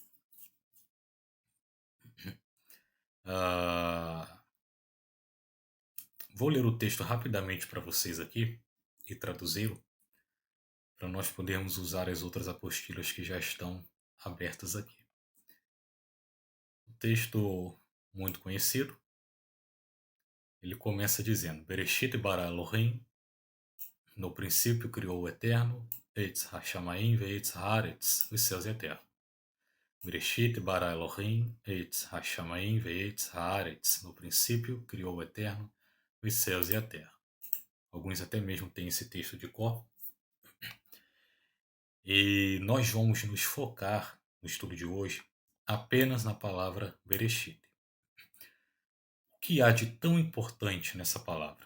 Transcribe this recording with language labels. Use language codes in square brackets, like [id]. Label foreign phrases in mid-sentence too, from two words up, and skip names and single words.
[pt] Vou ler o texto rapidamente para vocês aqui e traduzi-lo, para nós podermos usar as outras apostilas que já estão abertas aqui. O texto muito conhecido, ele começa dizendo: [he] בראשית ברא אלהים, [pt] no princípio criou o Eterno, [he] את השמים ואת הארץ, [pt] os céus e a terra. [he] בראשית ברא אלהים את השמים ואת הארץ, [pt] no princípio criou o Eterno, os céus e a terra. Alguns até mesmo têm esse texto de cor. E nós vamos nos focar no estudo de hoje apenas na palavra Bereshit. O que há de tão importante nessa palavra?